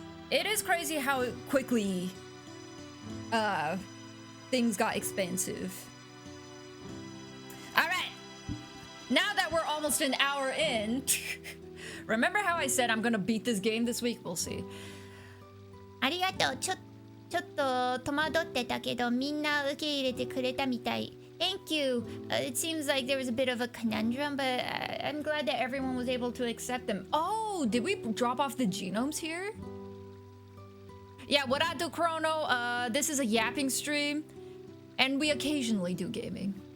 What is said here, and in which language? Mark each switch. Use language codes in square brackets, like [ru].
[en] It is crazy how quickly things got expensive. All right. Now that we're almost an hour in, remember how I said I'm gonna beat this game this week? We'll see. [ja] ありがとう。ちょっと戸惑ってたけど、みんな受け入れてくれたみたい。 [en] Thank you. It seems like there was a bit of a conundrum, but I'm glad that everyone was able to accept them. Oh, did we drop off the genomes here? Yeah, what I do, Chrono, this is a yapping stream, and we occasionally do gaming.